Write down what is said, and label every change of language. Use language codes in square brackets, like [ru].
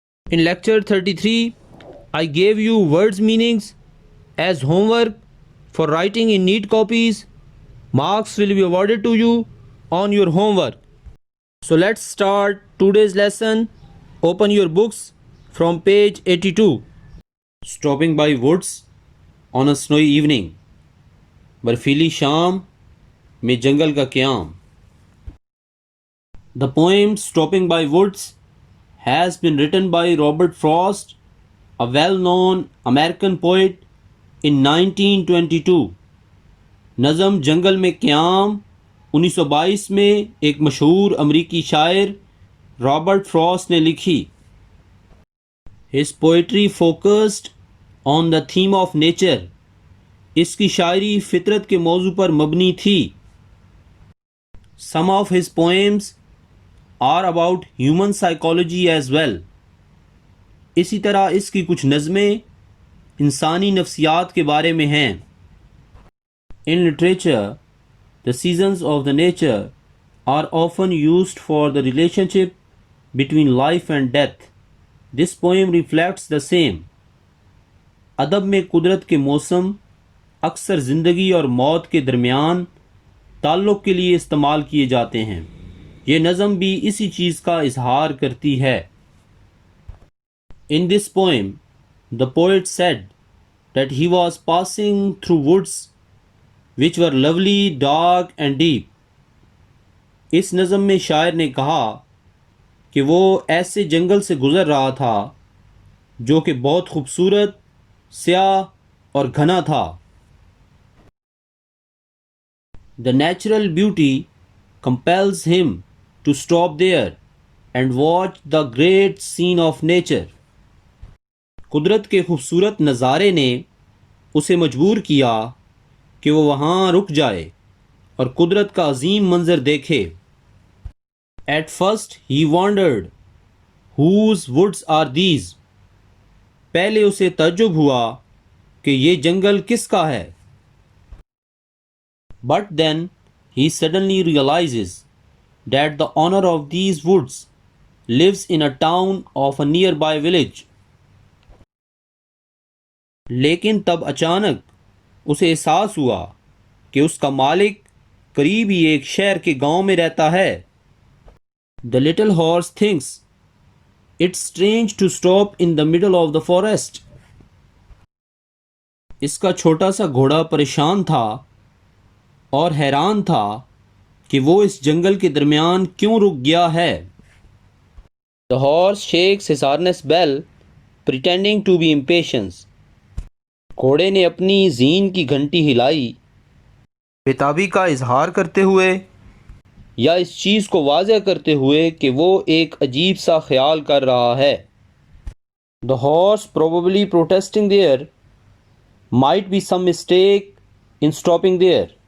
[en] In lecture 33, I gave you words meanings as homework for writing in neat copies. Marks will be awarded to you on your homework. So let's start today's lesson. Open your books from page 82. Stopping by woods on a snowy evening. [ur] برفیلی شام میں جنگل کا قیام. [en] The poem Stopping by Woods has been written by Robert Frost, a well-known American poet in 1922. [ur] نظم جنگل میں قیام 1922 میں ایک مشہور امریکی شاعر رابرٹ فراسٹ نے لکھی. [en] His poetry focused on the theme of nature. [ur] اس کی شاعری فطرت کے موضوع پر مبنی تھی. [en] Some of his poems are about human psychology as well. [ur] اسی طرح اس کی کچھ نظمیں انسانی نفسیات کے بارے میں ہیں. [en] In literature, the seasons of the nature are often used for the relationship between life and death. This poem reflects the same. [ur] ادب میں قدرت کے موسم اکثر زندگی اور موت کے درمیان تعلق کے لیے استعمال کیے جاتے ہیں. یہ نظم بھی اسی چیز کا اظہار کرتی ہے. [en] In this poem, the poet said that he was passing through woods which were lovely, dark and deep. [ur] اس نظم میں شاعر نے کہا کہ وہ ایسے جنگل سے گزر رہا تھا جو کہ بہت خوبصورت، سیاہ اور گھنا تھا. [en] The natural beauty compels him to stop there and watch the great scene of nature. [ur] قدرت کے خوبصورت نظارے نے اسے مجبور کیا کہ وہ وہاں رک جائے اور قدرت کا عظیم منظر دیکھے. [en] At first he wondered, whose woods are these? [ur] پہلے اسے تعجب ہوا کہ یہ جنگل کس کا ہے. [en] But then he suddenly realizes that the owner of these woods lives in a town of a nearby village. [ur] لیکن تب اچانک اسے احساس ہوا کہ اس کا مالک قریب ہی ایک شہر کے گاؤں میں رہتا ہے. [en] The little horse thinks it's strange to stop in the middle of the forest. [ur] اس کا چھوٹا سا گھوڑا پریشان تھا اور حیران تھا کہ وہ اس جنگل کے درمیان کیوں رک گیا ہے. [en] The horse shakes his harness bell, pretending to be impatient. [ur] گھوڑے نے اپنی زین کی گھنٹی ہلائی بےتابی کا اظہار کرتے ہوئے یا اس چیز کو واضح کرتے ہوئے کہ وہ ایک عجیب سا خیال کر رہا ہے. [en] The horse probably protesting there might be some mistake in stopping there.